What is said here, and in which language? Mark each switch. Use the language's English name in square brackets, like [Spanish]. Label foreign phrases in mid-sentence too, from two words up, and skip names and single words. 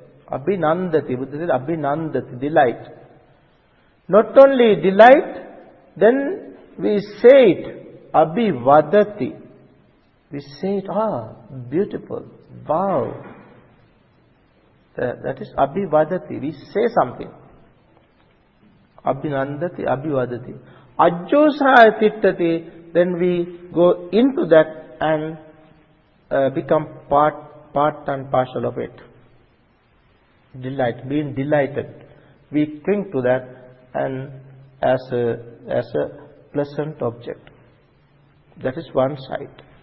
[English] Abhinandati, Buddha said abhinandati, delight. Not only delight, then we say it, abhivadati. We say it, beautiful, wow. That is abhivadati. We say something. [Pali] Abhinandati, abhivadati. Ajjosa tittati. [English] Then we go into that and become part and parcel of it. Delight, being delighted. We cling to that and as a pleasant object. That is one side.